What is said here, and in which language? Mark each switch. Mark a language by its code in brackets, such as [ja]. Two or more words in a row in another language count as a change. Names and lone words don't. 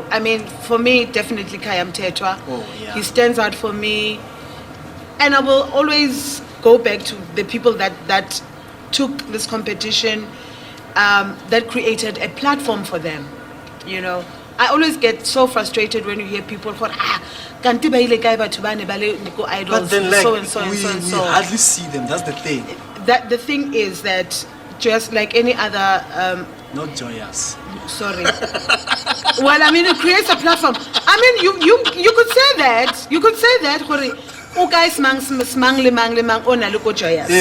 [en] I mean, for me, definitely Kaya Mthethwa. Oh, yeah. He stands out for me. And I will always go back to the people that took this competition, that created a platform for them, you know. I always get so frustrated when you hear people go, [tn] kanti ba ile kae batho ba ne ba le go idols, [en] but then, like, so and so and so and so. We hardly see them. That's the thing. That the thing is that just like any other not joyous. Sorry. Well, I mean, it creates a platform. I mean, you could say that. You could say that. Guys, mang joyous.